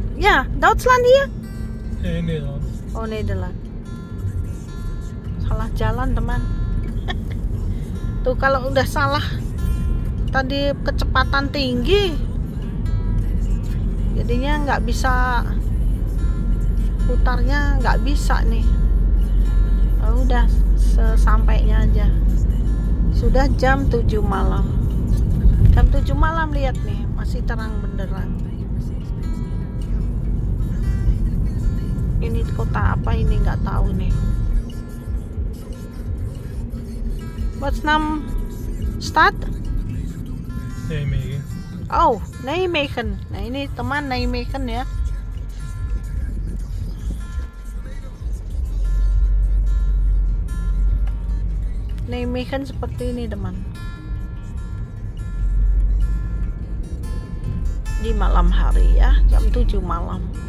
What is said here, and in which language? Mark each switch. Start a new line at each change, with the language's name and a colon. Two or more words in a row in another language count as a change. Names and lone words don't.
Indonesian: Ya, Duitsland ya? Nederland. Oh, Nederland. Salah jalan, teman. Tuh kalau udah salah tadi kecepatan tinggi, jadinya nggak bisa putarnya, nggak bisa nih. Oh, udah sesampainya aja. Sudah jam 7 malam. Jam 7 malam, lihat nih, masih terang benderang. Ini kota apa ini nggak tahu nih.
Dutch: What's nam stad?
Indonesian: Nijmegen. Oh, Nijmegen. Nah ini teman Nijmegen ya. Nijmegen seperti ini teman. Di malam hari ya, jam 7 malam.